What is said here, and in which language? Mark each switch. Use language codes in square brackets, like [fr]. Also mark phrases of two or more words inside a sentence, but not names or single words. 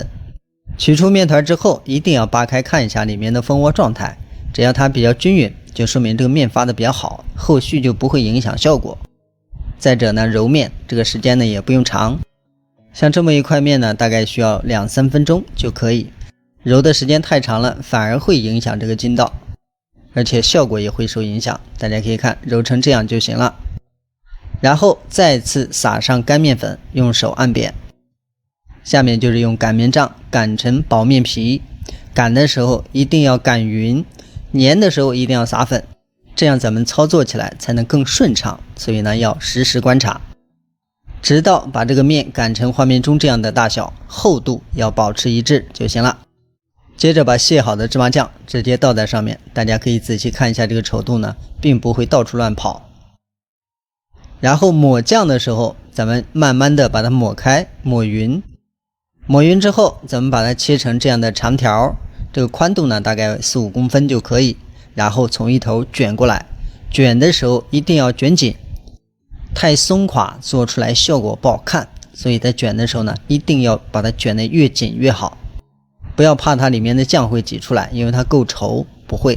[zh] 取出面團之後，一定要扒開看一下裡面的蜂窩狀態，只要它比較均勻，就說明這個面發的比較好，後續就不會影響效果。再者呢，揉面這個時間呢也不用長，像這麼一塊面呢，大概需要2-3分鐘就可以。揉的時間太長了，反而會影響這個筋道，而且效果也會受影響。大家可以看，揉成這樣就行了。然後再次撒上乾面粉，用手按扁。下面就是用擀面杖擀成薄面皮，擀的時候一定要擀匀，粘的時候一定要撒粉，這樣咱們操作起來才能更順暢。所以呢，要時時觀察，直到把這個面擀成畫面中這樣的大小，厚度要保持一致就行了。接着把卸好的芝麻醬直接倒在上面，大家可以仔細看一下這個稠度呢，並不會到處亂跑。然後抹醬的時候，咱們慢慢的把它抹開，抹匀。抹匀之後，咱們把它切成這樣的長條，這個寬度呢大概4-5公分就可以，然後從一頭捲過來，捲的時候一定要捲緊，太鬆垮做出來效果不好看，所以在捲的時候呢，一定要把它捲得越緊越好，不要怕它裡面的醬會擠出來，因為它夠稠，不會。